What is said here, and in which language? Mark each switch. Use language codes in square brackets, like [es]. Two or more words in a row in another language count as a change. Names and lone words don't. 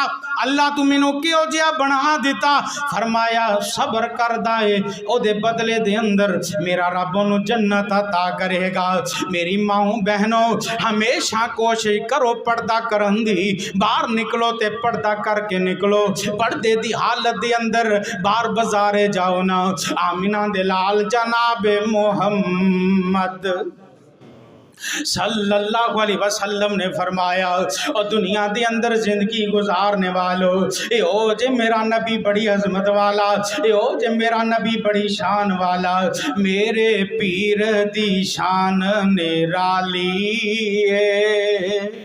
[pa] اللہ تو مینوں کیوں جیہا بنا دتا، فرمایا صبر کردا ہے اودے بدلے دے اندر میرا رب اونوں جنت عطا کرے گا. میری ماؤ بہنو ہمیشہ کوشش کرو پردہ کرن دی، باہر نکلو تے پردہ کر کے نکلو. پردے دی حالت دے اندر باہر بازارے جاؤ نہ. آمنہ دے لال جناب محمد [ar] صلى الله عليه وسلم [pa] نے فرمایا [ur] اور دنیا کے اندر زندگی گزارنے والو [pa] اے او جے میرا نبی بڑی عظمت والا، اے او جے میرا نبی بڑی شان والا، میرے پیر دی شان نرالی ہے.